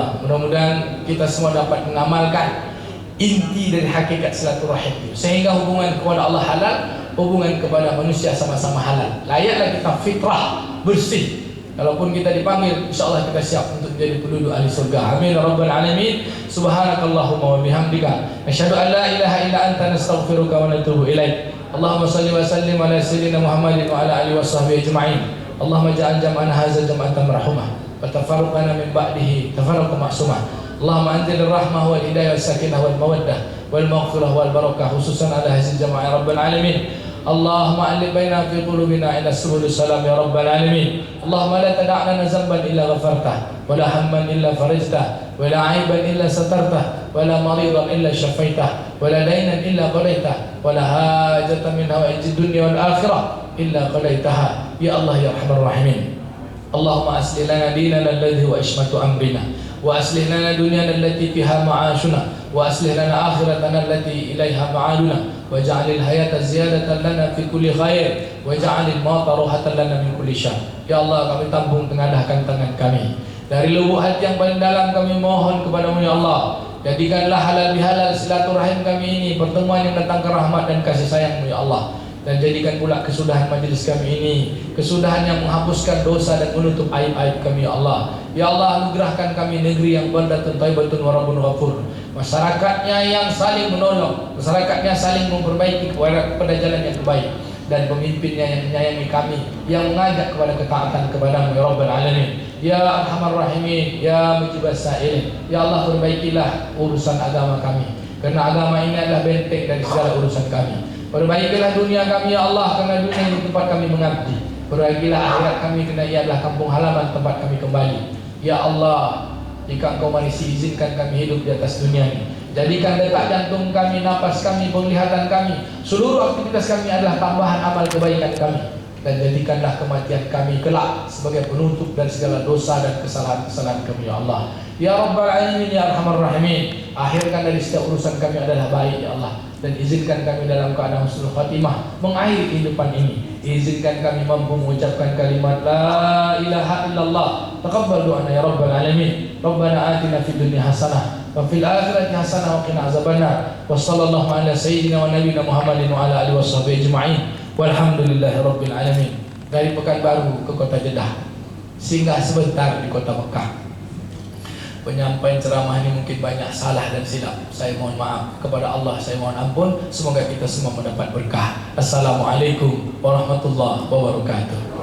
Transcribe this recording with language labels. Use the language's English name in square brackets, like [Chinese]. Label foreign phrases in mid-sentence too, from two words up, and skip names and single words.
[Indonesian] Mudah-mudahan kita semua dapat mengamalkan inti dari hakikat silaturahim itu, sehingga hubungan kepada Allah halal, hubungan kepada manusia sama-sama halal. Layaklah kita fitrah bersih. Kalaupun kita dipanggil, insyaallah kita siap untuk menjadi penduduk ahli surga. [Arabic] آمين يا رب العالمين. سبحانك اللهم وبحمدك أشهد أن لا إله إلا أنت نستغفرك ونتوب إليك. اللهم صل وسلم على سيدنا محمد وعلى آله وصحبه أجمعين. اللهم اجعل جمعنا هذا جمعا مرحوما وتفرقنا من بعده تفرقا معصوما. اللهم أنزل الرحمة والهداية والسكينة والمودة والمغفرة والبركة خصوصا على هذه الجماعة يا رب العالمين. اللهم ألف بين في قلوبنا إلى سبل السلام يا رب العالمين. اللهم لا تدع لنا ذنبا إلا غفرته ولا هما إلا فرجته ولا عيبا إلا سترته ولا مريضا إلا شفيته ولا دينا إلا قضيته ولا حاجة من حوائج الدنيا والآخرة إلا قضيتها يا الله يا أرحم الراحمين. اللهم أصلح لنا ديننا الذي هو عصمة أمرنا وأصلح لنا دنيانا التي فيها معاشنا وأصلح لنا آخرتنا التي إليها معادنا واجعل الحياة زيادة لنا في كل خير واجعل الموت راحة لنا من كل شر. [Indonesian] Ya Allah, kami tampung tengadahkan tangan kami dari lubuk hati yang paling dalam, kami mohon kepadamu ya Allah, jadikanlah halal bihalal silaturahim kami ini pertemuan yang datangkan rahmat dan kasih sayangmu ya Allah. Dan jadikan pula kesudahan majelis kami ini kesudahan yang menghapuskan dosa dan menutup aib-aib kami ya Allah. Ya Allah, anugerahkan kami negeri yang [Arabic] بلدة طيبة ورب غفور. [Indonesian] Masyarakatnya yang saling menolong, masyarakatnya saling memperbaiki kepada jalan yang terbaik, dan pemimpinnya yang menyayangi kami, yang mengajak kepada ketaatan kepadamu [Arabic] يا رب العالمين. يا أرحم الراحمين يا مجيب السائلين. [Indonesian] Ya Allah, perbaikilah urusan agama kami, karena agama ini adalah benteng dari segala urusan kami. Perbaikilah dunia kami ya Allah, karena dunia ini tempat kami mengabdi. Perbaikilah akhirat kami, karena ia adalah kampung halaman tempat kami kembali. Ya Allah, jika Engkau masih izinkan kami hidup di atas dunia ini, jadikan detak jantung kami, napas kami, penglihatan kami, seluruh aktivitas kami adalah tambahan amal kebaikan kami. Dan jadikanlah kematian kami kelak sebagai penutup dari segala dosa dan kesalahan-kesalahan kami ya Allah. [Arabic] يا رب العالمين يا أرحم الراحمين, [Indonesian] akhirkan dari setiap urusan kami adalah baik ya Allah, dan izinkan kami dalam keadaan [Arabic] حسن الخاتمة [Indonesian] mengakhiri kehidupan ini. Izinkan kami mampu mengucapkan kalimat [Arabic] لا إله إلا الله. تقبل دعاءنا يا رب العالمين. ربنا آتنا في الدنيا حسنة وفي الآخرة حسنة وقنا عذاب النار. وصلى الله على سيدنا ونبينا محمد وعلى آله وصحبه أجمعين. والحمد لله رب العالمين. [Indonesian] Dari Pekanbaru ke kota Jeddah, singgah sebentar di kota Mekah. Penyampaian ceramah ini mungkin banyak salah dan silap. Saya mohon maaf kepada Allah, saya mohon ampun. Semoga kita semua mendapat berkah. [Arabic] السلام عليكم ورحمة الله وبركاته.